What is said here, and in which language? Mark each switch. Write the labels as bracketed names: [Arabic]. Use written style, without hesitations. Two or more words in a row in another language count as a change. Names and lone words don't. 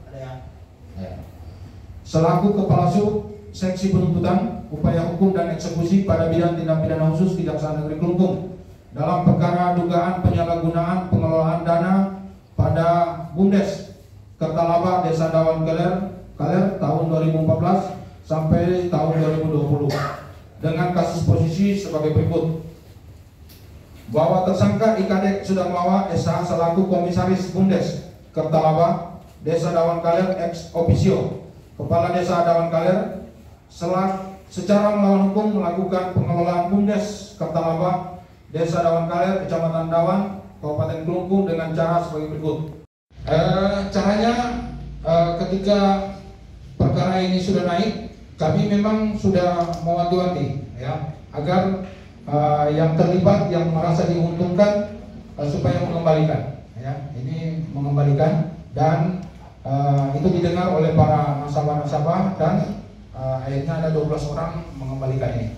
[Indonesian] selaku Kepala Sub Seksi Penuntutan, Upaya Hukum dan Eksekusi pada bidang tindak pidana khusus Kejaksaan Negeri Klungkung dalam perkara dugaan penyalahgunaan pengelolaan dana pada Bundes Kertalaba Desa Dawan Kaler tahun 2014 sampai tahun 2020 dengan kasus posisi sebagai berikut. Bahwa tersangka I Kadek Sudarmawa SH selaku Komisaris Bundes Kertalaba Desa Dawan Kaler [Latin] ex officio [Indonesian] Kepala Desa Dawan Kaler secara melawan hukum melakukan pengelolaan Bundes Kertalaba Desa Dawan Kaler, Kecamatan Dawan, Kabupaten Klungkung dengan cara sebagai berikut. Caranya ketika perkara ini sudah naik, kami memang sudah mewanti-wanti ya, agar yang terlibat yang merasa diuntungkan supaya mengembalikan ya, ini mengembalikan dan itu didengar oleh para nasabah-nasabah dan akhirnya ada 12 orang mengembalikan ini.